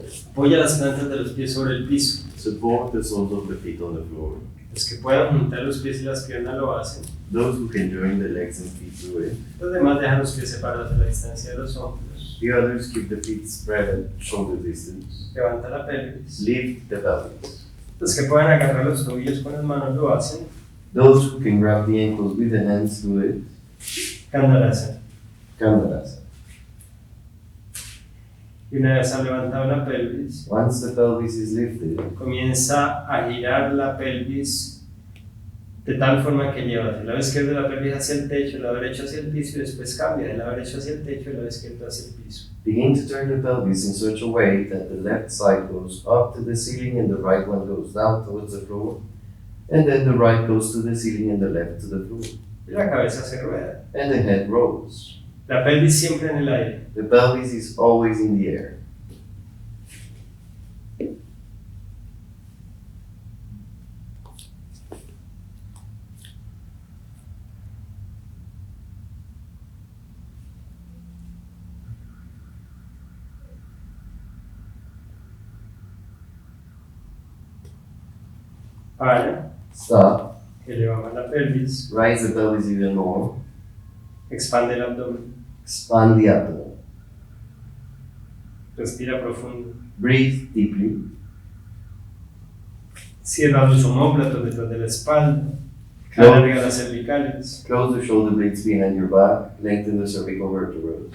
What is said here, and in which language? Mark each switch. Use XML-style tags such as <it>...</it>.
<es>Apoya las plantas de los pies sobre el piso.</es> <en>Support the soles of the feet on the floor.</en> <es>Los que puedan juntar los pies y las piernas lo hacen.</es> <en>Those who can join the legs and feet to it.</en> <es>Los demás dejan los pies separados de la distancia de los hombros.</es> <en>The others keep the feet spread at shoulder distance.</en> <es>Levanta la pelvis.</es> <en>Lift the pelvis.</en> <es>Los que puedan agarrar los tobillos con las manos lo hacen.</es> <en>Those who can grab the ankles with the hands do it.</en> <es>Candalasana.</es> <en>Candalasana.</en> <es>Y una vez ha levantado la pelvis,</es> <en>Once the pelvis is lifted,</en> <es>comienza a girar la pelvis de tal forma que lleva del lado izquierdo de la pelvis hacia el techo, el lado derecho hacia el piso y después cambia del lado derecho hacia el techo y el lado izquierdo hacia el piso.</es> <en>begin to turn the pelvis in such a way that the left side goes up to the ceiling and the right one goes down towards the floor. And then the right goes to the ceiling and the left to the floor.</en> <es>Y la cabeza se rueda.</es> <en>And the head rolls.</en> <es>La pelvis siempre en el aire.</es> <en>The pelvis is always in the air.</en> <es>Para.</es> <en>Stop.</en> <es>Elevamos la pelvis.</es> <en>Raise the pelvis even more.</en> <es>Expande el abdomen.</es> <en>Expand the abdomen.</en> <es>Respira profundo.</es> <en>Breathe deeply.</en> <es>Cierra los omóplatos detrás de la espalda. No. Alarga las cervicales.</es> <en>Close the shoulder blades behind your back. Lengthen the cervical vertebrae.</en>